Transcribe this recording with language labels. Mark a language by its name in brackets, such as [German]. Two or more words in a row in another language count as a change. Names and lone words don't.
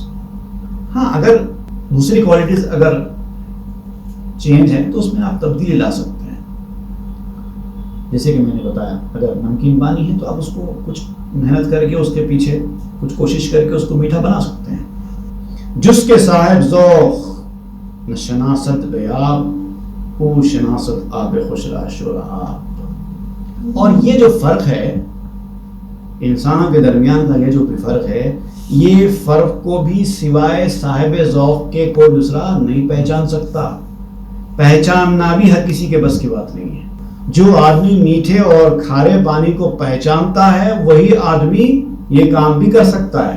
[Urdu] ہاں اگر دوسری کوالٹیز اگر چینج ہیں تو اس میں آپ تبدیلی لا سکتے ہیں. جیسے کہ میں نے بتایا, اگر نمکین پانی ہے تو آپ اس کو کچھ محنت کر کے اس کے پیچھے کچھ کوشش کر کے اس کو میٹھا بنا سکتے ہیں. [Persian] جس کے صاحب ذوق نہ شناست بیاب او شناست آب خوشرا شوراب. [Urdu] اور یہ جو فرق ہے انسانوں کے درمیان کا, یہ جو فرق ہے, یہ فرق کو بھی سوائے صاحب ذوق کے کوئی دوسرا نہیں پہچان سکتا. پہچاننا بھی ہر کسی کے بس کی بات نہیں ہے. جو آدمی میٹھے اور کھارے پانی کو پہچانتا ہے وہی آدمی یہ کام بھی کر سکتا ہے.